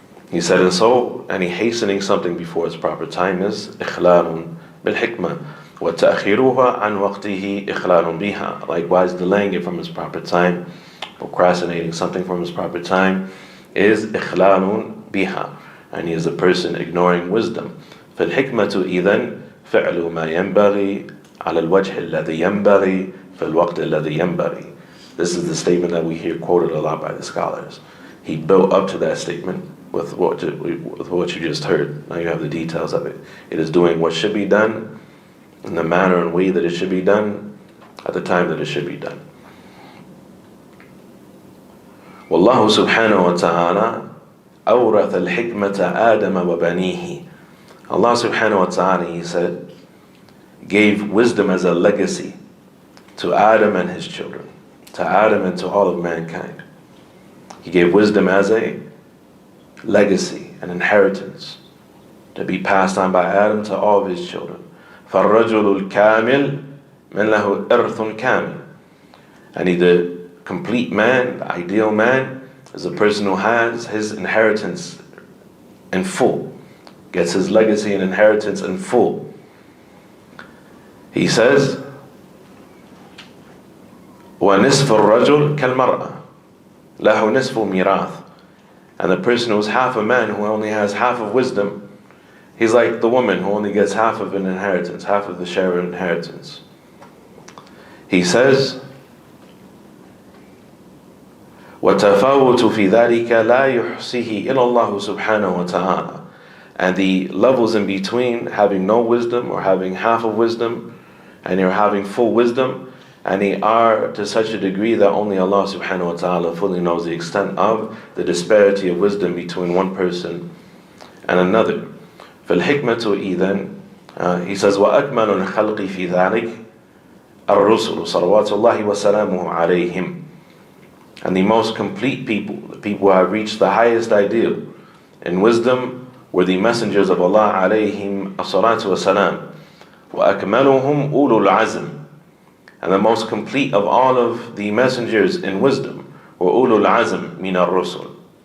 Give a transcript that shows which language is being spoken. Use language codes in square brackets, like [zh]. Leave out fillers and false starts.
[en] He said, and hastening something before its proper time is [ar] إخلال بالحكمة وتأخيرها عن وقته إخلال بها. [en] Likewise, delaying it from its proper time, procrastinating something from its proper time is [ar] إخلال بها. [en] And he is a person ignoring wisdom. [ar] فالحكمة إذن فعل ما ينبغي على الوجه الذي ينبغي في الوقت الذي ينبغي. [en] This is the statement that we hear quoted a lot by the scholars. He built up to that statement with what you just heard. Now you have the details of it. It is doing what should be done in the manner and way that it should be done at the time that it should be done. [ar] Wallahu subhanahu wa ta'ala أورث الحكمة آدم وبنيه. [en] Allah subhanahu wa ta'ala, He said, gave wisdom as a legacy to Adam and his children, to Adam and to all of mankind. He gave wisdom as a legacy, an inheritance, to be passed on by Adam to all of his children. [ar] فَالرَّجُلُ الْكَامِلُ مَنْ لَهُ إِرْثٌ كَامِلٌ. [en] And the complete man, the ideal man, is a person who has his inheritance in full, gets his legacy and inheritance in full. He says, [ar] وَنِصْفُ الرَّجُلِ كَالْمَرْأَةِ لَهُ نِصْفُ مِيرَاثٍ. [en] And the person who's half a man, who only has half of wisdom, he's like the woman who only gets half of an inheritance, half of the share of inheritance. He says, [ar] وَتَفَاوُتُ فِي ذَلِكَ لَا يُحْصِيهِ إِلَى اللَّهُ سُبْحَانَهُ وَتَعَالَى. [en] And the levels in between having no wisdom or having half of wisdom and you're having full wisdom, and they are to such a degree that only Allah subhanahu wa ta'ala fully knows the extent of the disparity of wisdom between one person and another. [ar] فَالْحِكْمَةُ إِذَنْ [en] He says, [ar] وَأَكْمَلُ الْخَلْقِ فِي ذَلِكَ الرُّسُلُ صَلَوَاتُ اللَّهِ وَسَلَامُهُ عَلَيْهِمْ. [en] And the most complete people, the people who have reached the highest ideal in wisdom, were the messengers of Allah alayhim as-salatu wa-salam. [ar] وَأَكْمَلُهُمْ أُولُو الْعَزْمِ. [en] And the most complete of all of the messengers in wisdom were ulul azm min ar-rusul.